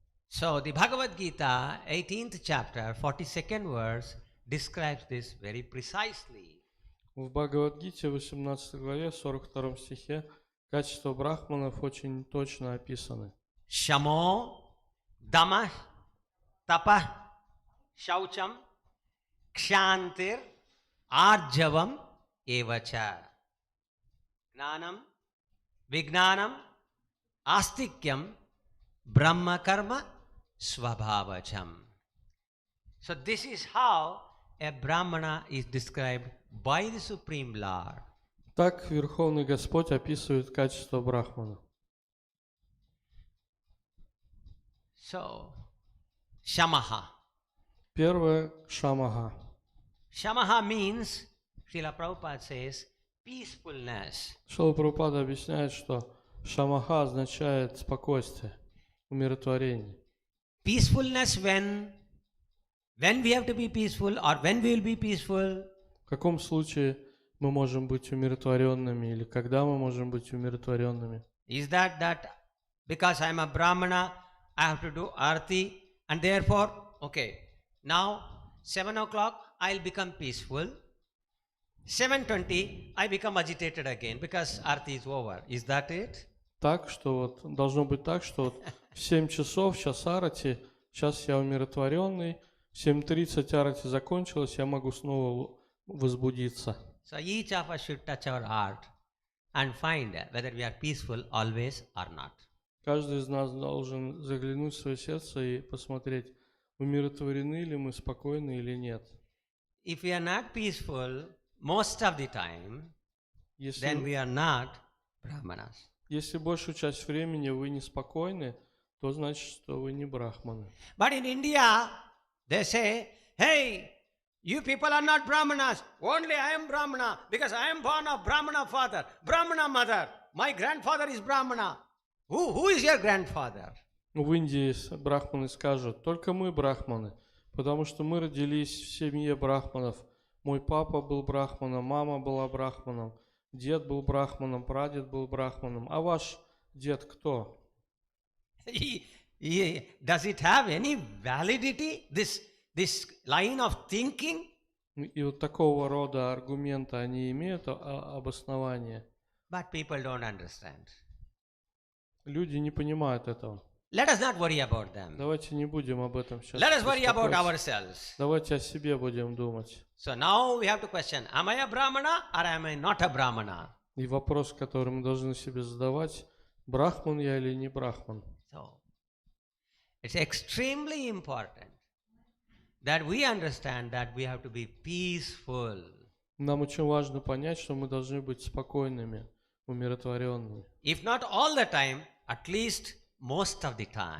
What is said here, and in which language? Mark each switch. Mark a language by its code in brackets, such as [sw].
[en] So the Bhagavad Gita, 18th chapter, 42nd verse, describes this very precisely. [ru] В Бхагавад-гите, 18 главе, 42 стихе, качества брахманов очень точно описаны. [sa] Shamo, Dama, Tapa, Shaucham, Kshantir, Arjavam, Evacha. Gnanam, Vignanam, Astikyam, Brahma Karma, Swabhavacham. [en] So this is how a Brahmana is described by the Supreme Lord. [ru] Так Верховный Господь описывает качества брахмана. [en] So, Shamaha. [ru] Первое – шамаха. [en] Shamaha means, Srila Prabhupada says, peacefulness. [ru] Шрила Прабхупада объясняет, что шамаха означает спокойствие, умиротворение. [en] Peacefulness when we have to be peaceful or when we will be peaceful. [ru] В каком случае мы можем быть умиротворенными или когда мы можем быть умиротворенными? [en] Is that because I am a Brahmana, I have to do arati and therefore, okay, now 7 o'clock I'll become peaceful. 7:20 I become agitated again because arati is over. Is that it? [ru] Так, что вот должно быть так, что вот в 7 часов, сейчас арати, сейчас я умиротворенный, в 7:30 арати закончилась, я могу снова возбудиться. [en] So each of us should touch our heart and find whether we are peaceful always or not. [ru] Каждый из нас должен заглянуть в свое сердце и посмотреть, умиротворены ли мы, спокойны или нет. [en] If we are not peaceful most of the time, then we are not Brahmanas. [ru] Если большую часть времени вы неспокойны, то значит, что вы не брахманы. [en] But in India, they say, hey, you people are not Brahmanas. Only I am Brahmana because I am born of Brahmana father, Brahmana mother. My grandfather is Brahmana. Who is your grandfather? [ru] В Индии брахманы скажут, только мы брахманы, потому что мы родились в семье брахманов. Мой папа был брахманом, мама была брахманом, дед был брахманом, прадед был брахманом. А ваш дед кто? [en] Does it have any validity, this line of thinking? [ru] И вот такого рода аргументы, они имеют обоснование. [en] But people don't understand. [ru] Люди не понимают этого. [en] Let us not worry about them. [ru] Давайте не будем об этом сейчас [en] Let us worry about [ru] беспокоиться. [en] ourselves. [ru] Давайте о себе будем думать. [en] So now we have to question, am I a Brahmana or am I not a Brahmana? [ru] И вопрос, который мы должны себе задавать, брахман я или не брахман. [en] So, it's extremely important that we understand that we have to be peaceful. [ru] Нам очень важно понять, что мы должны быть спокойными, умиротворенными. [en] If not all the time, at least most of the time.